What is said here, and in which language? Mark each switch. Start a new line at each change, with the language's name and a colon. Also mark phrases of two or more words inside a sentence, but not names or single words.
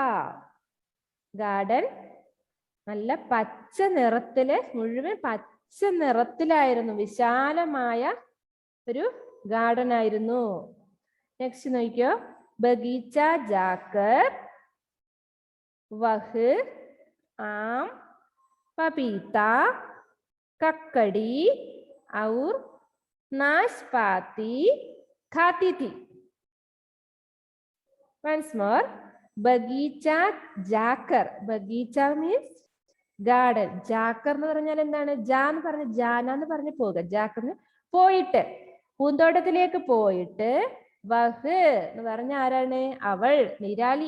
Malayalam: ഗാർഡൻ നല്ല പച്ച നിറത്തില്, മുഴുവൻ പച്ച നിറത്തിലായിരുന്നു, വിശാലമായ ഒരു ഗാർഡൻ ആയിരുന്നു. നെക്സ്റ്റ് നോക്കിയോ.
Hindi: बगीचा जाकर वह आम पपीता ककड़ी और नाशपाती खाती थी.
English: Once more.
Hindi: बगीचा जाकर.
Malayalam: ബഗീച്ച
English: means garden.
Malayalam: ജാക്കർ എന്ന് പറഞ്ഞാൽ എന്താണ്? ജാ എന്ന് പറഞ്ഞ ജാന എന്ന് പറഞ്ഞ് പോകുക. ജാക്കർ പോയിട്ട്, പൂന്തോട്ടത്തിലേക്ക് പോയിട്ട്. വഹ് എന്ന് പറഞ്ഞ ആരാണ്? അവൾ, നീരാളി.